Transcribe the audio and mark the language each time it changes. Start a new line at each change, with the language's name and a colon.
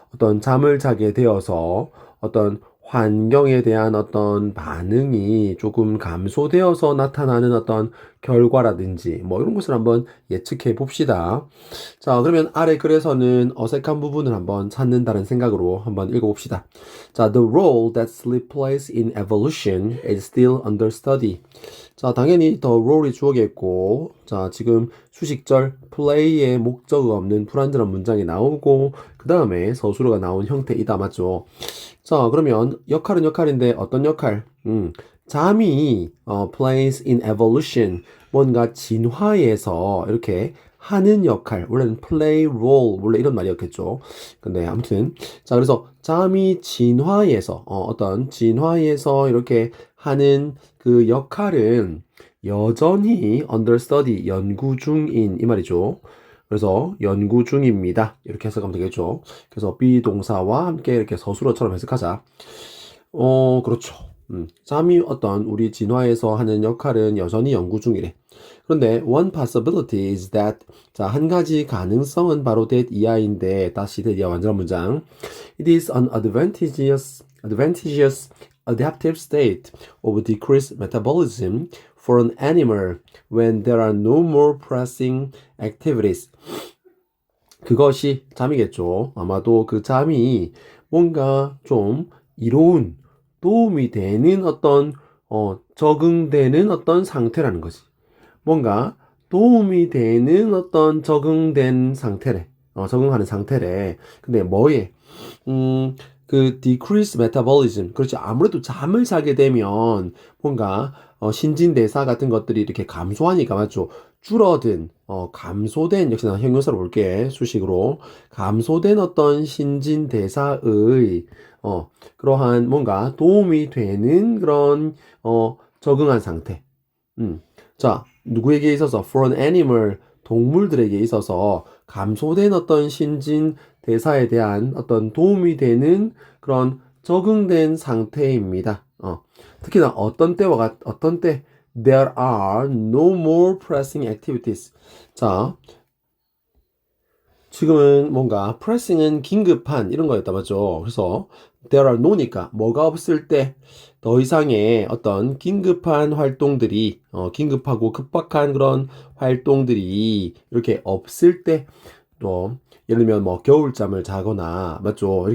Korean: 어떤 잠을 자게 되어서 어떤 환경에 대한 어떤 반응이 조금 감소되어서 나타나는 어떤 결과라든지 뭐 이런 것을 한번 예측해 봅시다. 자, 그러면 아래 글에서는 어색한 부분을 한번 찾는다는 생각으로 한번 읽어봅시다.
English: 자, the role that sleep plays in evolution is still under study.
Korean: 자, 당연히
English: the role
Korean: 이 주어겠고, 자, 지금 수식절 play의 목적어 없는 불완전한 문장이 나오고, 그 다음에 서술어가 나온 형태이다, 맞죠? 자, 그러면 역할은 역할인데 어떤 역할? 잠이
English: plays in evolution,
Korean: 뭔가 진화에서 이렇게 하는 역할, 원래는
English: play role,
Korean: 원래 이런 말이었겠죠. 근데 아무튼, 자, 그래서 잠이 진화에서 어떤 진화에서 이렇게 하는 그 역할은 여전히
English: under study,
Korean: 연구 중인 이 말이죠. 그래서 연구 중입니다, 이렇게 해석하면 되겠죠. 그래서 비동사와 함께 이렇게 서술어처럼 해석하자. 그렇죠. 잠이 어떤 우리 진화에서 하는 역할은 여전히 연구 중이래. 그런데
English: one possibility is that,
Korean: 자, 한 가지 가능성은 바로 that 이하인데, 다시 that 이하 완전한 문장.
English: It is an advantageous adaptive state of decreased metabolism for an animal when there are no more pressing activities.
Korean: 그것이 잠이겠죠. 아마도 그 잠이 뭔가 좀 이로운, 도움이 되는 어떤 적응되는 어떤 상태라는 거지. 뭔가 도움이 되는 어떤 적응된 상태래. 적응하는 상태래. 근데 뭐에? 그
English: decrease metabolism.
Korean: 그렇지. 아무래도 잠을 자게 되면 뭔가 신진대사 같은 것들이 이렇게 감소하니까, 맞죠? 줄어든, 감소된, 역시나 형용사로 볼게, 수식으로. 감소된 어떤 신진대사의, 그러한 뭔가 도움이 되는 그런, 적응한 상태. 자, 누구에게 있어서?
English: For an animal,
Korean: 동물들에게 있어서 감소된 어떤 신진 대사에 대한 어떤 도움이 되는 그런 적응된 상태입니다. 특히나 어떤 때
English: there are no more pressing activities.
Korean: 자, 지금은 뭔가 pressing은 긴급한 이런 거였다 맞죠? 그래서
English: there are no
Korean: 니까 뭐가 없을 때 더 이상의 어떤 긴급한 활동들이 긴급하고 급박한 그런 활동들이 이렇게 없을 때 또 예를 들면 뭐 겨울잠을 자거나 맞죠?